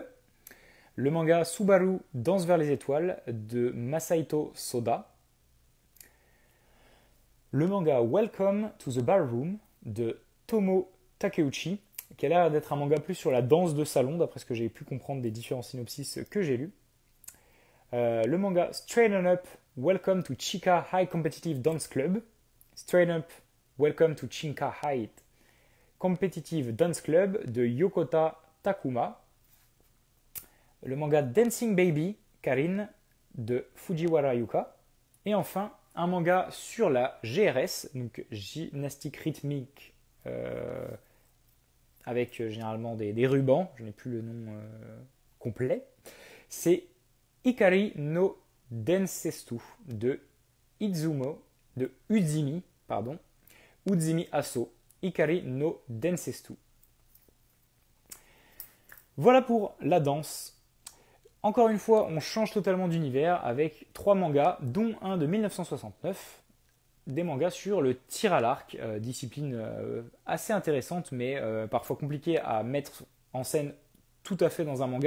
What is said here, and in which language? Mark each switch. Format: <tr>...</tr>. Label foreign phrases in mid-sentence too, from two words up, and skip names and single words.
<fr>Le manga Subaru Danse vers les étoiles de Masahito Soda. Le manga Welcome to the Ballroom de Tomo Takeuchi, qui a l'air d'être un manga plus sur la danse de salon, d'après ce que j'ai pu comprendre des différents synopsis que j'ai lus. Le manga Straighten Up, Welcome to Chika High Competitive Dance Club. Straighten Up, Welcome to Chika High Competitive Dance Club de Yokota Takuma. Le manga Dancing Baby, Karin de Fujiwara Yuka. Et enfin, un manga sur la GRS, donc gymnastique rythmique, avec généralement des rubans, je n'ai plus le nom complet. C'est Ikari no Densetsu de Udzimi Aso. Ikari no Densetsu. Voilà pour la danse. Encore une fois, on change totalement d'univers avec 3 mangas, dont un de 1969, des mangas sur le tir à l'arc, discipline assez intéressante, mais parfois compliquée à mettre en scène tout à fait dans un manga.</fr>